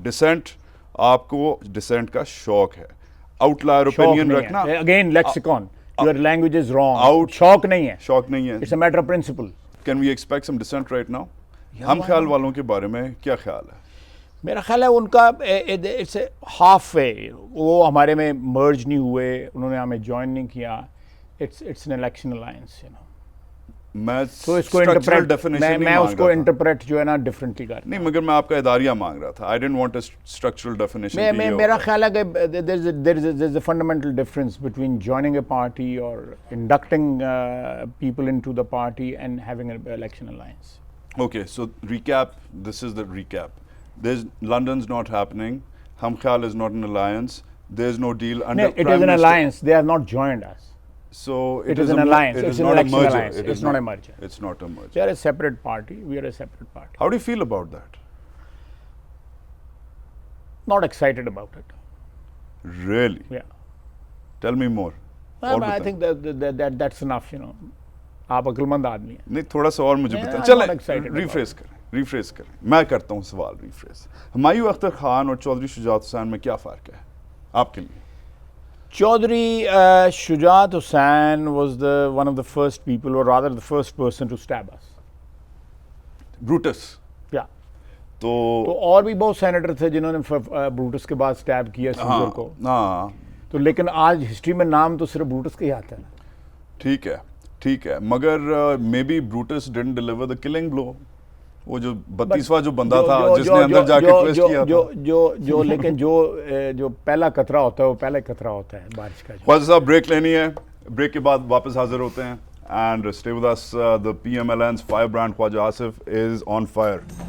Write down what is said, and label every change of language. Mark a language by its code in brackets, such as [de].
[ur] Dissent, آپ کو descent کا شوق ہے, [en] outlier opinion [ur] رکھنا. [en] Again, lexicon. Your language is wrong. [ur] شوق نہیں ہے. شوق نہیں ہے. [en] It's a matter of principle. Can we expect some dissent right now? [ur] ہم خیال والوں کے بارے میں کیا خیال ہے؟ میرا خیال ہے ان کا [en] It's a half way. [ur] وہ ہمارے میں مرج نہیں ہوئے, انہوں نے ہمیں جوائن نہیں کیا. [en] it's an election alliance, [ur] میں تو اس کو میں اس کو انٹرپریٹ جو ہے نا ڈفرینٹلی کر نہیں, مگر میں آپ کا اداریہ مانگ رہا تھا. [en] I didn't want a structural definition. [ur] میرا خیال ہے کہ [en] there is a fundamental difference between joining a party or inducting people into the party and having an election alliance. Okay, so recap, this is the recap. London's not happening, Hum Khayal is not an alliance, there's no deal under It is an alliance, they have not joined us. So it is an alliance, it's an election merger. alliance, it's not a merger. It's not a merger. They are a separate party, we are a separate party. How do you feel about that? Not excited about it. Really? Yeah. Tell me more. I think that's enough, [ur] آپ عقل مند آدمی ہیں. نہیں, تھوڑا سا اور مجھے بتائیں. چلیں ریفریز کریں. میں کرتا ہوں سوال ریفریز. ہمایوں اختر خان اور چودھری شجاعت حسین میں کیا فرق ہے آپ کے لیے؟ [en] Chaudhry Shujaat Hussain was one of the first people, or rather the first person to stab us. [ur] Brutus. [en] Yeah. [ur] تو اور بھی بہت سینیٹر تھے جنہوں نے بروٹس کے بعد سٹیب کیا سیزر کو. ہاں, تو لیکن آج ہسٹری میں نام تو صرف بروٹس کا ہی آتا ہے. ٹھیک ہے, مگر [en] Maybe Brutus didn't deliver the killing blow. [ur] وہ جو 32واں جو بندہ تھا جس نے اندر جا کے ٹویسٹ کیا تھا, لیکن جو پہلا قطرہ ہوتا ہے وہ پہلا قطرہ ہوتا ہے بارش کا. خواجہ صاحب بریک لینی ہے, بریک کے بعد واپس حاضر ہوتے ہیں. [en] And stay with us. The PM Alliance firebrand Khwaja Asif is on fire.